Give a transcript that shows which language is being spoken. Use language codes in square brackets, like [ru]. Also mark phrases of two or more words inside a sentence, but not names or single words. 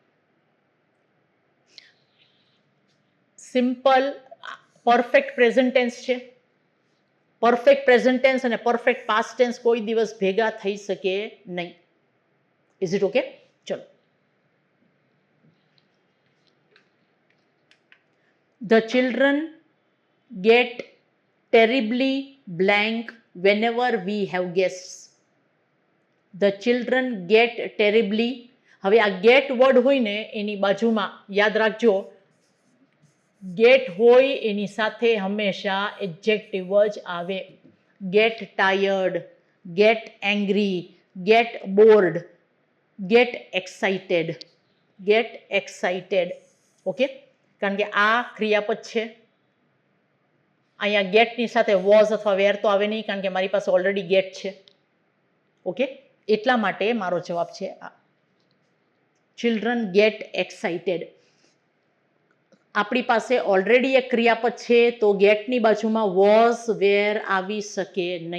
[en] simple perfect present tense છે. perfect present tense [gu] અને [en] perfect past tense [gu] કોઈ દિવસ ભેગા થઈ શકે નહીં. [en] is it okay? ચલો, the children get terribly blank whenever we have guests. The children get terribly. [gu] હવે આ get વર્ડ હોય ને એની બાજુમાં યાદ રાખજો, get હોય એની સાથે હંમેશા એડજેક્ટિવ જ આવે. [en] get tired, get angry, get bored, get excited, get excited. [gu] ઓકે, કારણ કે આ ક્રિયાપદ છે. અહીંયા ગેટની સાથે વોઝ અથવા વેર તો આવે નહીં, કારણ કે મારી પાસે [en] already get [gu] છે. ઓકે, એટલા માટે મારો જવાબ છે આ. [en] children get excited. [gu] આપણી પાસે ઓલરેડી એક ક્રિયાપદ છે, તો ગેટની બાજુમાં [en] was were [gu] આવી શકે નહીં.